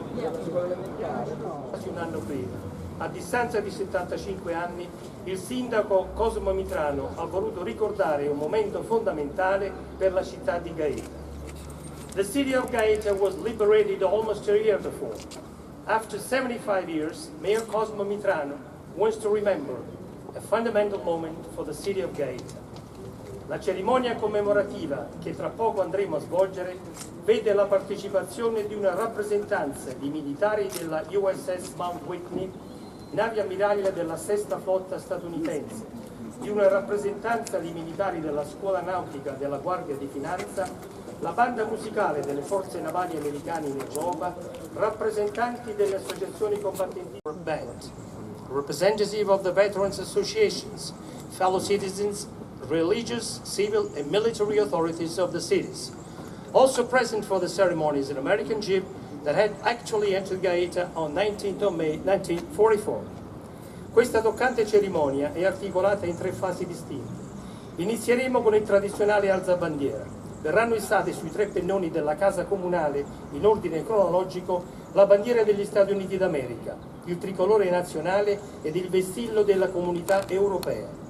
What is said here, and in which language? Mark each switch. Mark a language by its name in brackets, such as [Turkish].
[Italian] Quasi un anno prima, a distanza di 75 anni, il sindaco Cosimo Mitrano ha voluto ricordare un momento fondamentale per la città di Gaeta. [English] The city of Gaeta was liberated almost a year before. After 75 years, Mayor Cosimo Mitrano wants to remember a fundamental moment for the city of Gaeta. [Italian] La cerimonia commemorativa che tra poco andremo a svolgere vede la partecipazione di una rappresentanza di militari della USS Mount Whitney, navi ammiraglia della Sesta flotta statunitense, di una rappresentanza di militari della scuola nautica della Guardia di Finanza, la banda musicale delle forze navali americane in Europa, rappresentanti delle associazioni combattenti [English] band, representative of the Veterans Associations, fellow citizens, religious, civil and military authorities of the cities. Also present for the ceremony is an American jeep that had actually entered Gaeta on 19th of May 1944. [Italian] Questa toccante cerimonia è articolata in 3 fasi distinte. Inizieremo con il tradizionale alzabandiera. Verranno issate sui 3 pennoni della casa comunale, in ordine cronologico, la bandiera degli Stati Uniti d'America, il tricolore nazionale ed il vessillo della comunità europea.